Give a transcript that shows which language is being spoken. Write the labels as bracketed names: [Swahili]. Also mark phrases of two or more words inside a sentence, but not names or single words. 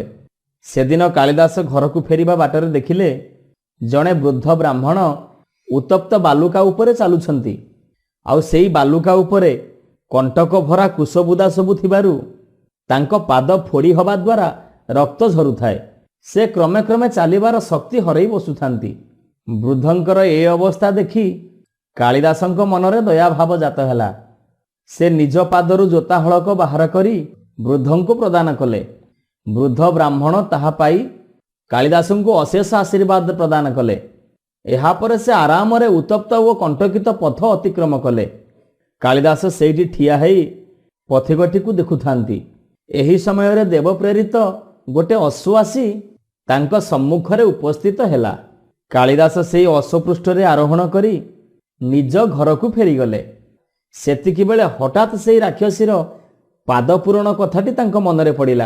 [Odia] ସେଦିନ କାଳିଦାସ ଘରକୁ ଫେରିବା ବାଟରେ ଦେଖିଲେ ଜଣେ ବୃଦ୍ଧ ବ୍ରାହ୍ମଣ ଉତ୍ତପ୍ତ ବାଲୁକା ଉପରେ ଚାଲୁଛନ୍ତି। ଆଉ ସେହି ବାଲୁକା ଉପରେ କଣ୍ଟକ ଭରା କୁଶବୁଦା ସବୁ ଥିବାରୁ ତାଙ୍କ ପାଦ ଫୋଡ଼ି ହେବା ଦ୍ୱାରା ରକ୍ତ ଝରୁଥାଏ। ସେ କ୍ରମେ କ୍ରମେ ଚାଲିବାର ଶକ୍ତି ହରାଇ ବସୁଥାନ୍ତି। ବୃଦ୍ଧଙ୍କର ଏ ଅବସ୍ଥା ଦେଖି କାଳିଦାସଙ୍କ ମନରେ ଦୟା ଭାବ ଜାତ ହେଲା। ସେ ନିଜ ପାଦରୁ ଜୋତା ହଳକ ବାହାର କରି ବୃଦ୍ଧଙ୍କୁ ପ୍ରଦାନ କଲେ। ବୃଦ୍ଧ ବ୍ରାହ୍ମଣ ତାହା ପାଇ କାଳିଦାସଙ୍କୁ ଅଶେଷ ଆଶୀର୍ବାଦ ପ୍ରଦାନ କଲେ। ଏହା ପରେ ସେ ଆରାମ ରେ ଉତ୍ତପ୍ତ ଓ କଣ୍ଟକିତ ପଥ ଅତିକ୍ରମ କଲେ। କାଳିଦାସ ସେଠି ଠିଆ ହୋଇ ପଥିକଟି କୁ ଦେଖୁଥାନ୍ତି। ଏହି ସମୟରେ ଦେବ ପ୍ରେରିତ ଗୋटे ଅଶ୍ୱ ଆସି ତାଙ୍କ ସମ୍ମୁଖରେ ଉପସ୍ଥିତ ହେଲା। କାଳିଦାସ ସେହି ଅଶ୍ୱପୃଷ୍ଠରେ ଆରୋହଣ କରି ନିଜ ଘରକୁ ଫେରିଗଲେ। ସେତିକିବେଳେ ହଠାତ୍ ସେହି ରାକ୍ଷସୀର ପାଦ ପୂରଣ କଥାଟି ତାଙ୍କ ମନରେ ପଡ଼ିଲା।